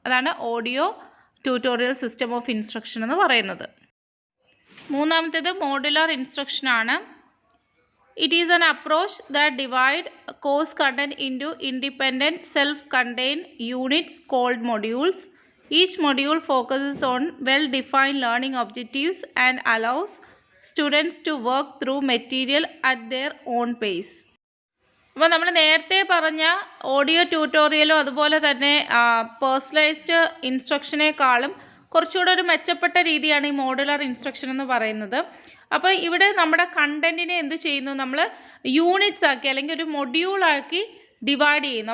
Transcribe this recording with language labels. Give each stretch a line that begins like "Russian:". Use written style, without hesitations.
Malayalam: അതാണ് audio tutorial system of instruction എന്ന് പറയുന്നത്. മൂന്നാമത്തേത് മോഡുലാർ ഇൻസ്ട്രക്ഷൻ ആണ്.
English: It is an approach that divide course content into independent self contained units called modules. Each module focuses on well-defined learning objectives and allows students to work through material at their own pace.
Malayalam: അപ്പോൾ നമ്മൾ നേരത്തെ പറഞ്ഞ audio ട്യൂട്ടോറിയലും അതുപോലെ തന്നെ personalised ഇൻസ്ട്രക്ഷനേക്കാളും കുറച്ചുകൂടെ ഒരു മെച്ചപ്പെട്ട രീതിയാണ് ഈ മോഡുലാർ ഇൻസ്ട്രക്ഷൻ എന്ന് പറയുന്നത്. അപ്പോൾ ഇവിടെ നമ്മുടെ കണ്ടൻറ്റിനെ എന്ത് ചെയ്യുന്നു, നമ്മൾ യൂണിറ്റ്സ് ആക്കി അല്ലെങ്കിൽ ഒരു മൊഡ്യൂളാക്കി ഡിവൈഡ് ചെയ്യുന്നു.